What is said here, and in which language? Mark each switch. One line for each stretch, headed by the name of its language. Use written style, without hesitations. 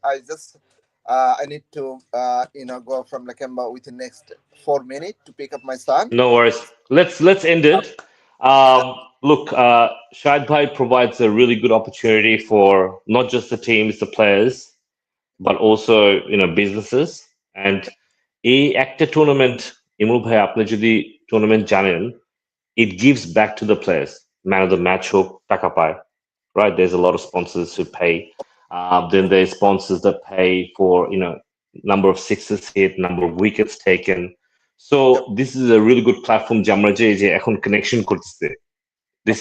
English: I need to, go from Lakemba within next 4 minutes to pick up my son. No worries. Let's end it. Look, Shad Bhai provides a really good opportunity for not just the teams, the players, but also businesses.
Bangla: And এই একটা tournament Imrul ভাই আপনি যদি tournament জানেন,
English: it gives back to the players. Man of the match
Bangla: হোক টাকা পায়,
English: right? There's a lot of sponsors who pay. Then there's sponsors that pay for number of sixes hit, number of wickets taken. So Yep, this is a really good platform
Bangla: যে আমরা যে এখন
English: connection
Bangla: করতেছে.
English: This